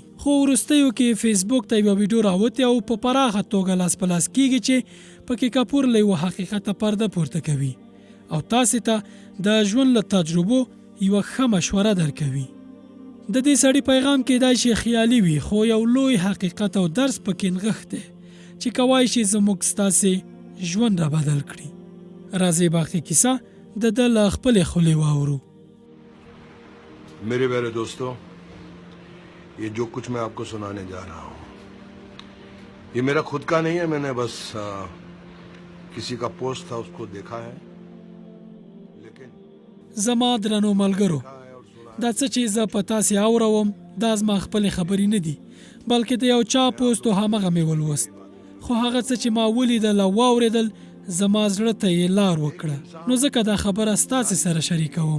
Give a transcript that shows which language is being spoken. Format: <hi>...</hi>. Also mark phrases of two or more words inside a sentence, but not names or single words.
<ps>خو وروستیو کې فیسبوک ته یوه ویډیو راوتې او په پراخه توګه لاس په لاس کېږي چې پکې کپور له یوه حقیقته پرده پورته کوي او تاسې ته د ژوند له تجربو یوه ښه مشوره درکوي. د دې سړي پیغام کېدای شي خیالي وي، خو یو لوی حقیقت او درس پکې نغښتی چې کوای شي زموږ ستاسې ژوند را بدل کړي. راځئ باقي کیسه د ده له خپلې خولې واورو.</ps> <hi>मेरे प्यारे दोस्तों, ये जो कुछ मैं आपको सुनाने जा रहा हूँ ये मेरा खुद का नहीं है. मैंने बस किसी का पोस्ट था उसको देखा है. लेकिन</hi> <ps>زما درنو ملګرو، دا څه چې زه په تاسې اورم دا زما خپلې خبرې نه دي، بلکې د یو چا پوسټ او همغه مې ولوست. خو هغه څه چې ما ولیدل او واورېدل زما زړه ته یې لار وکړه، نو ځکه دا خبره ستاسې سره شریکوم.</ps>